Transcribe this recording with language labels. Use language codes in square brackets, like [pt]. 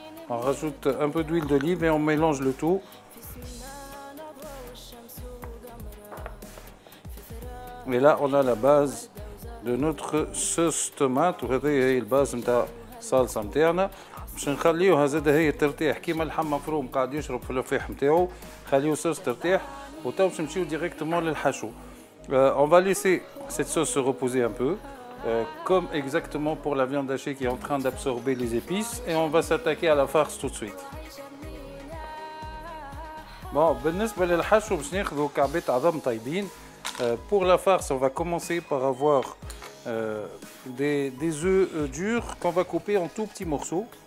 [fr] On rajoute un peu d'huile d'olive et on mélange le tout. Et là, on a la base de notre sauce tomate [ar] وهذه هي الباز نتاع الصلصه نتاعنا. باش نخليوها زاد هي ترتاح كيما اللحم مفروم قاعد يشرب في اللفاح نتاعو، خليو الصوص ترتاح وتو باش نمشيو ديريكتومون للحشو. [fr] On va laisser cette sauce se reposer un peu, comme exactement pour la viande hachée qui est en train d'absorber les épices, et on va s'attaquer à la farce tout de suite. [ar] Bon, بالنسبة للحشو باش ناخذوا كعبات عظم طيبين. [fr] Pour la farce, on va commencer par avoir des œufs durs qu'on va couper en tout petits morceaux.